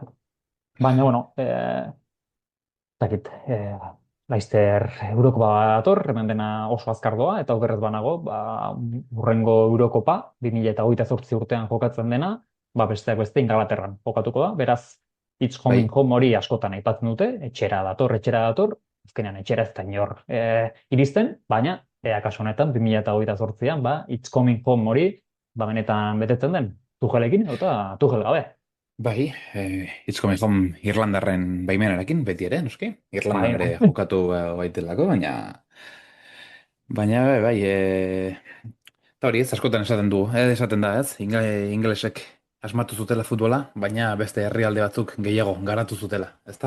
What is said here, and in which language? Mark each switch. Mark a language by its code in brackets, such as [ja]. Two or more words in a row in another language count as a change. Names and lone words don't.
[eu] Baina, bueno, dakit, Laster Eurokopa dator, hemen dena oso azkar doa, eta okerrez banago, hurrengo Eurokopa, 2028 urtean jokatzen dena, besteak beste Ingalaterran jokatuko da, beraz, [en] it's coming home [eu] hori askotan aipatzen dute, etxera dator, azkenean etxera ez da inor iristen, baina, kasu honetan, 2028an, [en] it's coming home [eu] hori, benetan betetzen den, Tuchelekin, eta Tuchel gabe. Bai, [en] it's coming home [eu] Irlandarren baimenarekin, beti ere, noski? Irlandan ere jokatu baitelako, baina bai, eta hori ez, askotan esaten du, esaten da ez, ingelesek asmatu zutela futbola, baina beste herrialde batzuk gehiago garatu zutela, ezta?